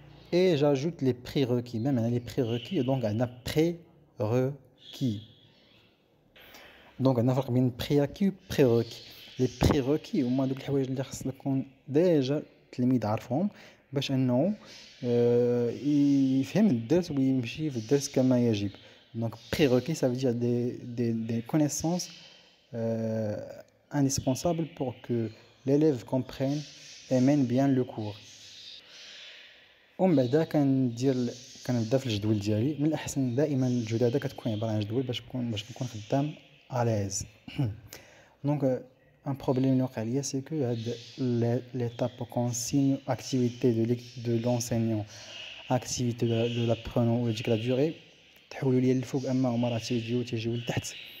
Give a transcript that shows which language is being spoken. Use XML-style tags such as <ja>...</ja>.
<fr>Et j'ajoute les prérequis. Même les prérequis, donc on a prérequis. Donc on a un prérequis ou prérequis. Les prérequis, au moins, donc les</fr> <ar>حوايج اللي خصنا نكون déjà التلميذ عارفهم باش انه يفهم الدرس ويمشي في الدرس كما يجب.</ar> <fr>Donc, prérequis, ça veut dire des connaissances indispensables pour que l'élève comprenne et mène bien le cours.</fr> <ar>ومن بعد كنبدا في الجدول ديالي. من الأحسن دائما الجدادة كتكون عبارة عن جدول باش نكون خدام ألاز. دونك un problème اللي وقع ليا سي كو هاد l'étape consigne activité de l'enseignant, activité de l'apprenant وديك la durée تحولوا لي للفوق، اما هما راه تيجيو لتحت.</ar>